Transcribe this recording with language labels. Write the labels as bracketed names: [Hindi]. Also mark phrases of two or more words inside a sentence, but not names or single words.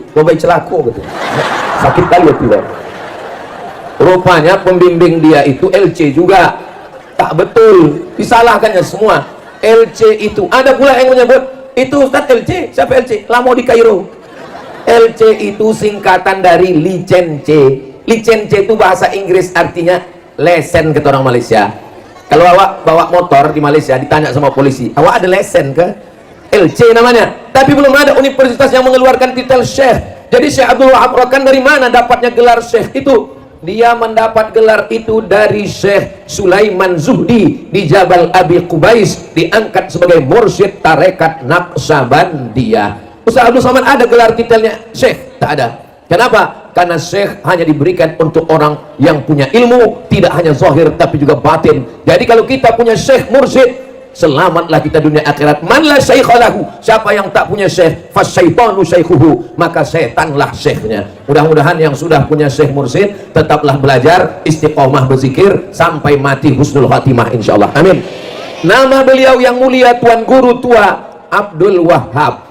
[Indonesian] Coba celako gitu. Sakit kali ya tidak. Rupanya pembimbing dia itu LC juga. Tak betul, disalahkannya semua. LC itu ada pula yang menyebut itu Ustaz LC. Siapa LC? Lamo di Kairo. LC itu singkatan dari licence. Licence itu bahasa Inggris, artinya lesen kata orang Malaysia. Kalau awak bawa motor di Malaysia ditanya sama polisi, awak ada lesen ke? LC namanya. Tapi belum ada universitas yang mengeluarkan titel syekh. Jadi Syekh Abdul Wahab Rakan dari mana dapatnya gelar syekh itu? Dia mendapat gelar itu dari Syekh Sulaiman Zuhdi di Jabal Abi Qubais, diangkat sebagai mursyid tarekat Naqsabandiyah. Ustaz Abdul Somad ada gelar titelnya syekh? Tak ada. Kenapa? Karena syekh hanya diberikan untuk orang yang punya ilmu, tidak hanya zahir tapi juga batin. Jadi kalau kita punya syekh mursyid, selamatlah kita dunia akhirat. [Arabic] من لا شيخ له, [Indonesian] siapa yang tak punya syekh, [Arabic] فالشيطان شيخه, [Indonesian] maka setanlah syekhnya. Mudah-mudahan yang sudah punya syekh mursyid tetaplah belajar, istiqomah berzikir sampai mati [Arabic] حسن الخاتمة [Indonesian] insyaallah. Amin. Nama beliau yang mulia Tuan Guru Tua Abdul Wahab.